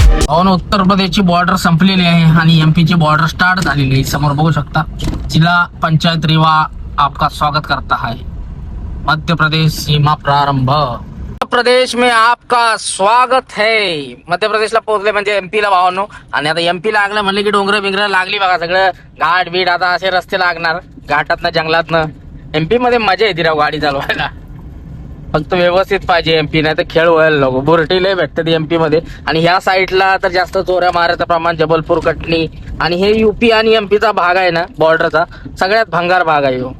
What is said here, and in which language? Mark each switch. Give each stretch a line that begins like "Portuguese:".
Marathi: औन उत्तर प्रदेशची बॉर्डर संपलेली आहे आणि एमपी ची बॉर्डर स्टार्ट झालेली आहे. समोर बघू शकता,
Hindi: जिला पंचायत रीवा आपका स्वागत करता है. मध्य प्रदेश सीमा प्रारंभ. मध्य प्रदेश में आपका स्वागत है.
Marathi: मध्य प्रदेशला पोहोचले म्हणजे एमपी ला भावानो. आणि आता एमपी लागलं म्हणले की डोंगर बिंगर लागली बघा, सगळं घाट बीट, आता असे रस्ते लागणार घाटातनं जंगलातनं. एमपी मध्ये मजा येते राव गाडी चालवायला, फक्त व्यवस्थित पाहिजे एमपी, नाही तर खेळ व्हायला नको. बुरटी लय भेटतात एमपी मध्ये. आणि ह्या साईडला तर जास्त चोऱ्या मारायचं प्रमाण, जबलपूर कटनी आणि हे यूपी आणि एमपीचा भाग आहे ना बॉर्डरचा, सगळ्यात भंगार भाग आहे हो.